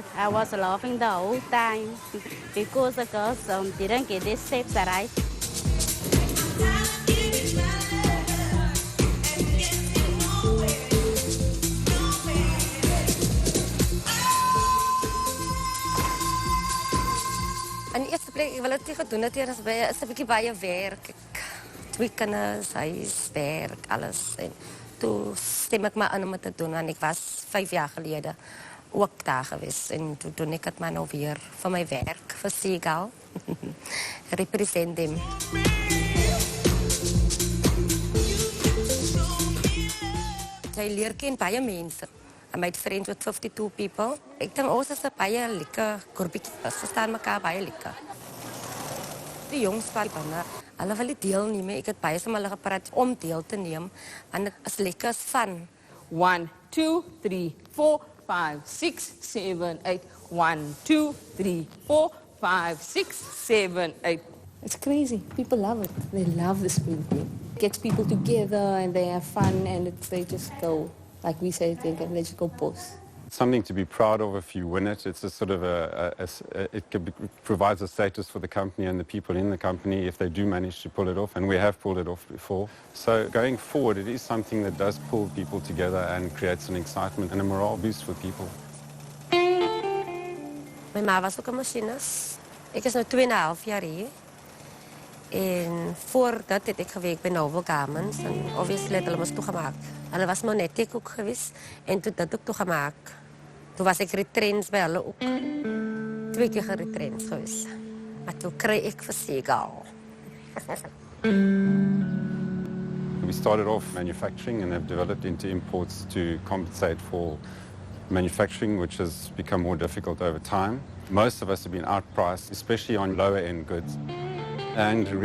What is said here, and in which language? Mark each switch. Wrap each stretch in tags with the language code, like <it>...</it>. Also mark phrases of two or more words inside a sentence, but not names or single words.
<en>I was laughing the whole time because the girls didn't get their steps right.</en> <af>In die eerste plek, wat ek gedoen het hier is 'n bietjie baie werk. 2 kinders, huis, werk, alles. En toe stem ek maar aan om dit te doen, want ek was 5 jaar gelede ook daar gewees. En toe doen ek het maar nou weer vir my werk, vir Seagal.</af> <en>Represent them.</en> <af>Jy leer ken baie mense.</af> <en>I made friends with 52 people.</en> <af>Ek dink ons is 'n baie lekker groepie. Ons verstaan mekaar baie lekker. Die jongs van binne, hulle wil nie deelneem. Ek het baie van hulle gepraat om deel te neem. Want dit is lekker fun. 1, 2, 3, 4, 5, 6, 7, 8. 1, 2, 3, 4, 5, 6, 7, 8.</af> <en>It's crazy. People love it. They love the Spring Queen. It gets people together and they have fun and they just go, like we say, they just go post. Something to be proud of if you win it. It's a sort of provides a status for the company and the people in the company if they do manage to pull it off, and we have pulled it off before. So going forward, it is something that does pull people together and creates an excitement and a morale boost for people.</en> <af>My ma was ook 'n machinist. Ek is nou 2,5 jaar hier. En voor dat het ek gewerk by Novel Garments en obviously het hulle mos toegemaak. Hulle was maar net ek ook geweest en toe dit ook toegemaak. Toe was ek retrench by hulle ook. 2 keer geretrench geweest. Maar toe kry ek vir Seagal.</af> <en>We started off manufacturing and have developed into imports to compensate for manufacturing, which has become more difficult over time. Most of us have been outpriced, especially on lower end goods.</en>